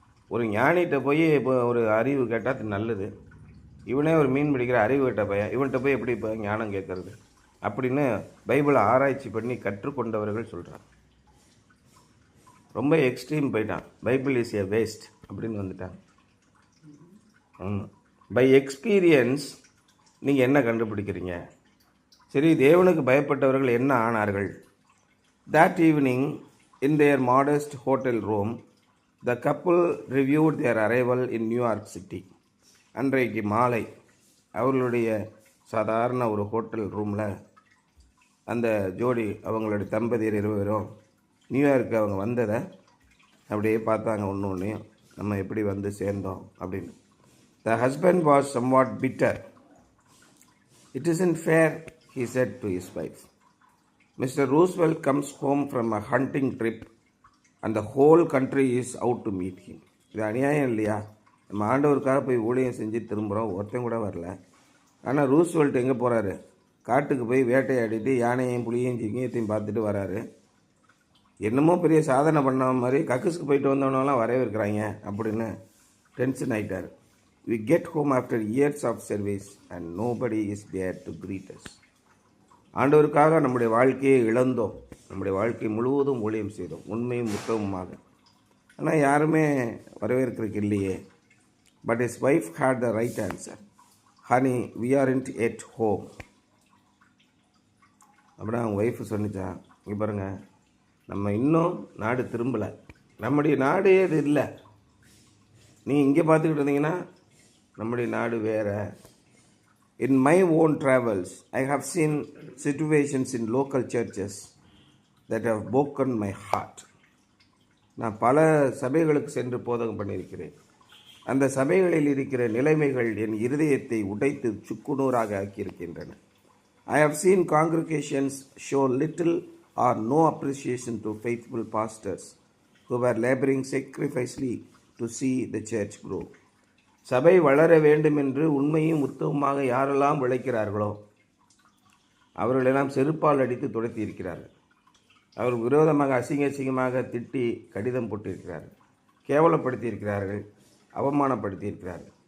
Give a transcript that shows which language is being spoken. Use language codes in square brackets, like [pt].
[ta] ஒரு ஞானிகிட்ட போய் இப்போ ஒரு அறிவு கேட்டால் நல்லது. இவனே ஒரு மீன் பிடிக்கிற அறிவு கேட்ட பையன், இவன்கிட்ட போய் எப்படி இப்போ ஞானம் கேட்கறது அப்படின்னு பைபிளை ஆராய்ச்சி பண்ணி கற்றுக்கொண்டவர்கள் சொல்கிறாங்க. ரொம்ப எக்ஸ்ட்ரீம் போயிட்டான். [en] Bible is a waste [ta] அப்படின்னு வந்துட்டாங்க. [en] by experience [ta] நீங்கள் என்ன கண்டுபிடிக்கிறீங்க? சரி, தேவனுக்கு பயப்பட்டவர்கள் என்ன ஆனார்கள்? [en] That evening in their modest hotel room, the couple reviewed their arrival in New York City. [ta] அன்றைக்கு மாலை அவர்களுடைய சாதாரண ஒரு ஹோட்டல் ரூமில் அந்த ஜோடி, அவங்களுடைய தம்பதியர் 2 பேரும் நியூயார்க்கு அவங்க வந்ததை அப்படியே பார்த்தாங்க. ஒன்றையும் நம்ம எப்படி வந்து சேர்ந்தோம் அப்படின்னு. [en] The husband was somewhat bitter. It isn't fair, he said to his wife. Mr. Roosevelt comes home from a hunting trip and the whole country is out to meet him. [ta] இது அநியாயம் இல்லையா? நம்ம ஆண்டவருக்காக போய் ஊழியம் செஞ்சு திரும்புகிறோம், ஒருத்தன் கூட வரல. ஆனால் ரூஸ்வெல்ட் எங்கே போகிறாரு? காட்டுக்கு போய் வேட்டையாடிட்டு யானையும் புளியையும் சிங்கத்தையும் பார்த்துட்டு வராரு. என்னமோ பெரிய சாதனை பண்ண மாதிரி கக்குஸ்க்கு போயிட்டு வந்தவனெல்லாம் வரவேற்கிறாங்க அப்படின்னு டென்ஷன் ஆகிட்டார். [en] We get home after years of service and nobody is there to greet us. [ta] ஆண்டவருக்காக நம்முடைய வாழ்க்கையை இழந்தோம், நம்முடைய வாழ்க்கை முழுவதும் ஊழியம் செய்தோம் உண்மையும் உத்தமமாக, ஆனால் யாருமே வரவேற்கிறதுக்கு இல்லையே. [en] But his wife had the right answer. Honey, we aren't at home. [ta] அப்படின்னா அவங்க ஒய்ஃபு சொன்னிச்சா, இங்கே பாருங்கள், நம்ம இன்னும் நாடு திரும்பலை, நம்முடைய நாடே இது இல்லை. நீங்கள் இங்கே பார்த்துக்கிட்டு இருந்தீங்கன்னா நம்முடைய நாடு வேறு. [en] In my own travels, I have seen situations in local churches that have broken my heart. [ta] நான் பல சபைகளுக்கு சென்று போதகம் பண்ணியிருக்கிறேன். அந்த சபைகளில் இருக்கிற நிலைமைகள் என் இருதயத்தை உடைத்து சுக்குநூறாக ஆக்கியிருக்கின்றன. [en] I have seen congregations show little or no appreciation to faithful pastors who were laboring sacrificially to see the church grow. [ta] சபை வளர வேண்டும் என்று உண்மையும் உத்தமமாக யாரெல்லாம் உழைக்கிறார்களோ அவர்களெல்லாம் செருப்பால் அடித்து துடைத்தி இருக்கிறார்கள். அவர் விரோதமாக அசிங்கமாக திட்டி கடிதம் போட்டிருக்கிறார்கள், கேவலப்படுத்தி இருக்கிறார்கள், அவமானப்படுத்தி இருக்கிறார்கள்.